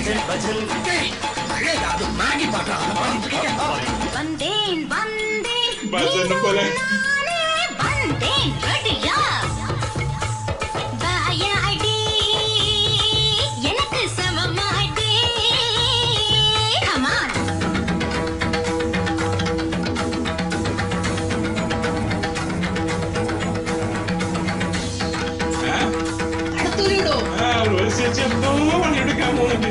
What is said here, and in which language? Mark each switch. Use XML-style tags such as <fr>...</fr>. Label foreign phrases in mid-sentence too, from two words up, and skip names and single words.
<ml>ഭജൻ അത് മാഗി പാട്ടാണ്</ml> <ta>വந்தேன் வந்தேன்</ta> <ml>ഭജനം പോലെ</ml> <ta>நானே வந்தேன் ரெடியா வாயாடி எனக்கு சமமாடி</ta> <en>come on</en> <ml>അടുത്തൊരു റോസ് ചേച്ചി എന്തോ പണിയെടുക്കാൻ പോകുന്നുണ്ട്.</ml>